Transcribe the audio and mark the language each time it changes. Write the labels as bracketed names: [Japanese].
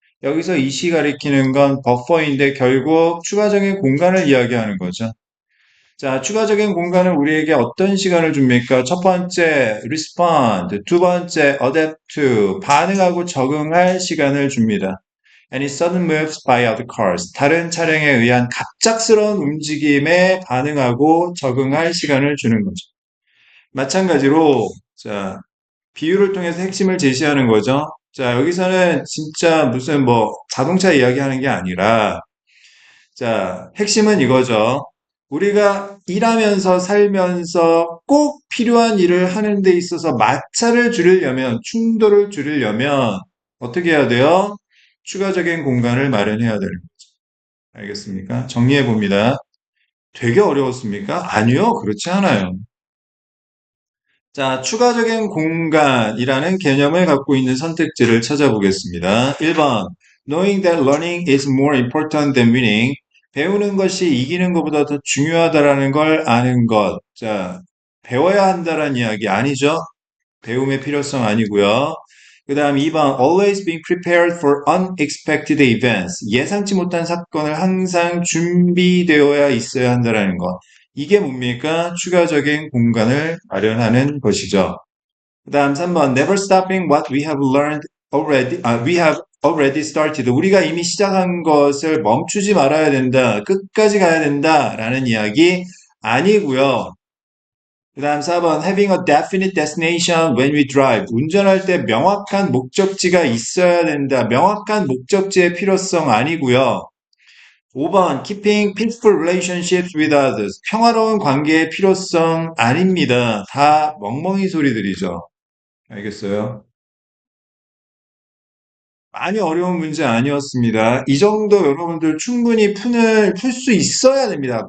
[Korean] 여기서 이시 가리키는 건 버퍼인데 결국 추가적인 공간을 이야기하는 거죠. 자, 추가적인 공간은 우리에게 어떤 시간을 줍니까? 첫 번째, respond. 두 번째, adapt to. 반응하고 적응할 시간을 줍니다. [English] Any sudden moves by other cars. [Korean] 다른 차량에 의한 갑작스러운 움직임에 반응하고 적응할 시간을 주는 거죠. 마찬가지로, 자, 비유를 통해서 핵심을 제시하는 거죠. 자, 여기서는 진짜 무슨 뭐 자동차 이야기하는 게 아니라, 자, 핵심은 이거죠. 우리가 일하면서 살면서 꼭 필요한 일을 하는 데 있어서 마찰을 줄이려면, 충돌을 줄이려면 어떻게 해야 돼요? 추가적인 공간을 마련해야 되는 거죠. 알겠습니까? 정리해 봅니다. 되게 어려웠습니까? 아니요, 그렇지 않아요. 자, 추가적인 공간이라는 개념을 갖고 있는 선택지를 찾아보겠습니다. 1번. [English] Knowing that learning is more important than winning. [Korean] 배우는 것이 이기는 것보다 더 중요하다라는 걸 아는 것. 자, 배워야 한다라는 이야기 아니죠? 배움의 필요성 아니고요. 그 다음 2번. [English] Always being prepared for unexpected events. [Korean] 예상치 못한 사건을 항상 준비되어야 있어야 한다라는 것. 이게 뭡니까? 추가적인 공간을 마련하는 것이죠. 그 다음 3번, [English] never stopping what we have learned already, we have already started. [Korean] 우리가 이미 시작한 것을 멈추지 말아야 된다. 끝까지 가야 된다. 라는 이야기 아니고요. 그 다음 4번, [English] having a definite destination when we drive. [Korean] 운전할 때 명확한 목적지가 있어야 된다. 명확한 목적지의 필요성 아니고요. [English] 5번, keeping peaceful relationships with others. [Korean] 평화로운 관계의 필요성 아닙니다. 다 멍멍이 소리들이죠. 알겠어요? 많이 어려운 문제 아니었습니다. 이 정도 여러분들 충분히 풀 수 있어야 됩니다.